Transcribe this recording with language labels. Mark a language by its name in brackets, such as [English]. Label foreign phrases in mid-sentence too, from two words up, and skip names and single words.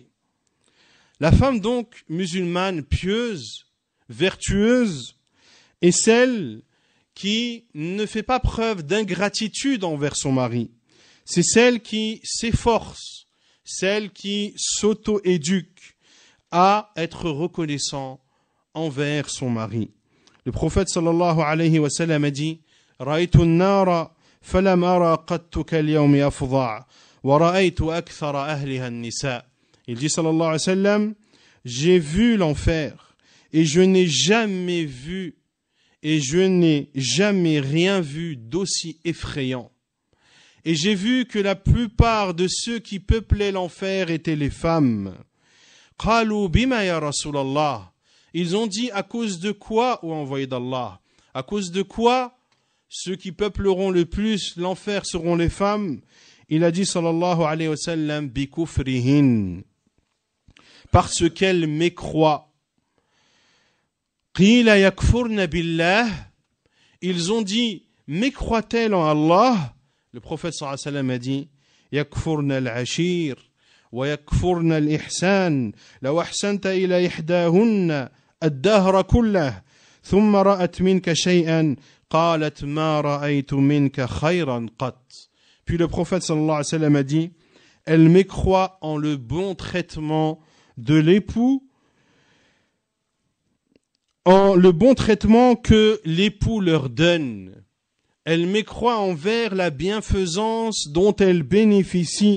[French] La femme donc musulmane pieuse, vertueuse, est celle qui ne fait pas preuve d'ingratitude envers son mari. C'est celle qui s'efforce, celle qui s'auto-éduque à être reconnaissant envers son mari. Le prophète [Arabic] صلى الله عليه وسلم [French] a dit « [Arabic] رأيت النار فلم أر قط كاليوم أفظع ورأيت أكثر أهلها النساء [French] » Il dit [Arabic] صلى الله عليه وسلم [French] « J'ai vu l'enfer et je n'ai jamais vu et je n'ai jamais rien vu d'aussi effrayant. Et j'ai vu que la plupart de ceux qui peuplaient l'enfer étaient les femmes. [Arabic] قالوا بم يا رسول الله. [French] Ils ont dit à cause de quoi, ô envoyé d'Allah? À cause de quoi ceux qui peupleront le plus l'enfer seront les femmes? Il a dit [Arabic] صلى الله عليه وسلم بكفرهن. [French] Parce qu'elles mécroient. [Arabic] قيل يكفرن بالله. [French] Ils ont dit mécroient-elles en Allah? Le prophète [Arabic] صلى الله عليه وسلم [French] a dit [Arabic] يكفرن العشير ويكفرن الإحسان لو أحسنت إلى إحداهن الدهر كله ثم رأت منك شيئا قالت ما رأيت منك خيرا قط. [French] Puis le prophète [Arabic] صلى الله عليه وسلم [French] a dit elles mécroient en le bon traitement de l'époux, en le bon traitement que l'époux leur donne. Elles mécroient envers la bienfaisance dont elles bénéficient.